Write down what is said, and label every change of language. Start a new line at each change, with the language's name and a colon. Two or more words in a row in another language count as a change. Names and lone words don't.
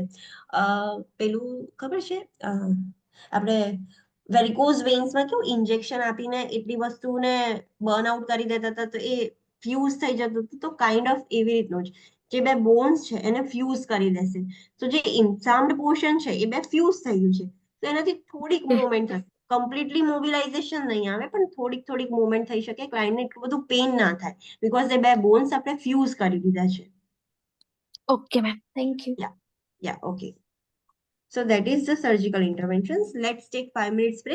Gujarati: પેલું ખબર છે આપણે
English: varicose veinsમાં
Gujarati: કેવું ઇન્જેક્શન આપીને એટલી વસ્તુને
English: burn out
Gujarati: કરી દેતા હતા તો એ ફ્યુઝ થઈ જતું હતું, તો
English: kind of
Gujarati: એવી રીતનું જ જે બે બોન્સ છે એને ફ્યુઝ કરી દેશે. તો જે
English: insamed portion
Gujarati: છે એ બે ફ્યુઝ થઈ ગયું છે, તો એનાથી થોડીક મુવમેન્ટ થશે,
English: completely mobilization
Gujarati: નહીં આવે પણ થોડીક મુવમેન્ટ થઈ શકે, ક્લાયન્ટને એટલું બધું પેઇન ના થાય બીકોઝ એ બે બોન્સ આપણે ફ્યુઝ કરી દીધા છે.
English: Okay, ma'am. Thank you. Yeah, okay. So that is the surgical interventions. Let's take 5 minutes break.